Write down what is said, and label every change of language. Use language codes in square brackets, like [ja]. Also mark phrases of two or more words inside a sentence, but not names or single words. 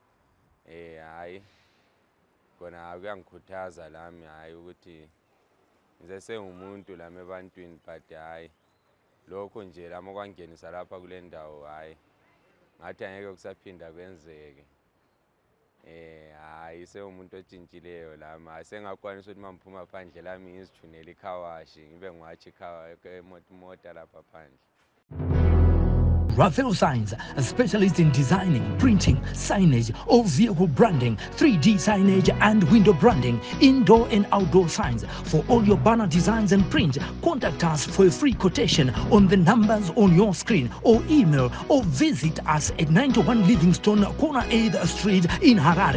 [nd] Hayi kona kuyangikhuthaza lami hayi ukuthi ngize sengumuntu lami ebantwini but hayi lokho nje lami okwangenisa lapha kule ndawo hayi ngathi angeke kusaphinda kwenzeke. Hayi sewumuntu otshintshileyo lami asengakwanisa ukuthi mamphuma phandle lami ngizijunele ikhawashi ngibe ngiwathi imota lapha phandle. [en] Raphael Signs, a specialist in designing, printing, signage, all vehicle branding, 3D signage and window branding, indoor and outdoor signs. For all your banner designs and print, contact us for a free quotation on the numbers on your screen or email or visit us at 91 Livingstone, Corner 8th Street in Harare.